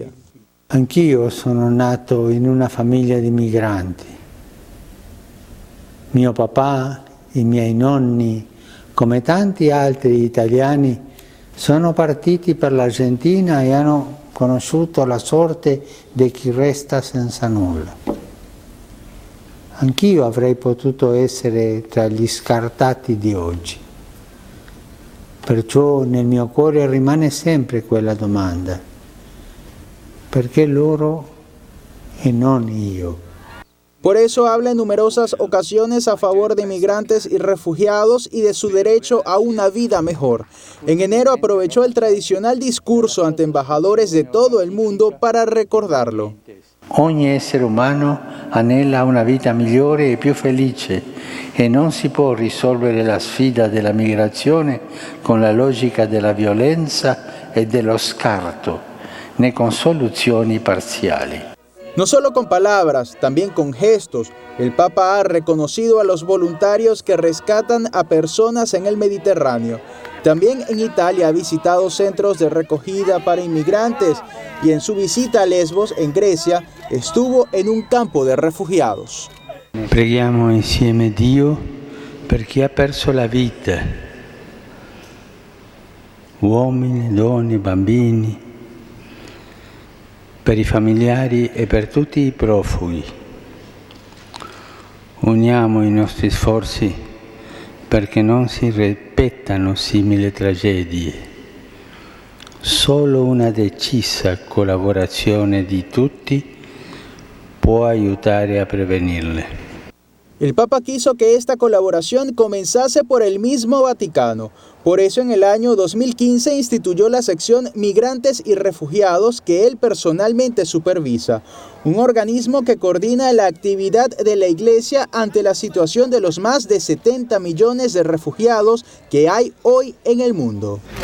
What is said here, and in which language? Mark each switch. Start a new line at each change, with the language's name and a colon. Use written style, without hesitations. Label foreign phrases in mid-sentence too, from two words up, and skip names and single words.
Italian: Anch'io sono nato in una famiglia di migranti. Mio papà, i miei nonni, come tanti altri italiani, sono partiti per l'Argentina e hanno conosciuto la sorte di chi resta senza nulla. Anch'io avrei potuto essere tra gli scartati di oggi. Perciò nel mio cuore rimane sempre quella domanda: perché loro e non io?
Spanish: Por eso habla en numerosas ocasiones a favor de migrantes y refugiados y de su derecho a una vida mejor. En enero aprovechó el tradicional discurso ante embajadores de todo el mundo para recordarlo.
Italian: Ogni essere umano anela una vita migliore e più felice e non si può risolvere la sfida della migrazione con la logica della violenza e dello scarto, né con soluzioni parziali.
Spanish: No solo con palabras, también con gestos, el Papa ha reconocido a los voluntarios que rescatan a personas en el Mediterráneo. También en Italia ha visitado centros de recogida para inmigrantes y en su visita a Lesbos, en Grecia, estuvo en un campo de refugiados.
Italian: Preghiamo insieme Dio per chi ha perso la vita, uomini, donne, bambini, per i familiari e per tutti i profughi. Uniamo i nostri sforzi perché non si ripetano simili tragedie. Solo una decisa collaborazione di tutti può aiutare a prevenirle.
Spanish: El Papa quiso que esta colaboración comenzase por el mismo Vaticano. Por eso en el año 2015 instituyó la sección Migrantes y Refugiados que él personalmente supervisa, un organismo que coordina la actividad de la Iglesia ante la situación de los más de 70 millones de refugiados que hay hoy en el mundo.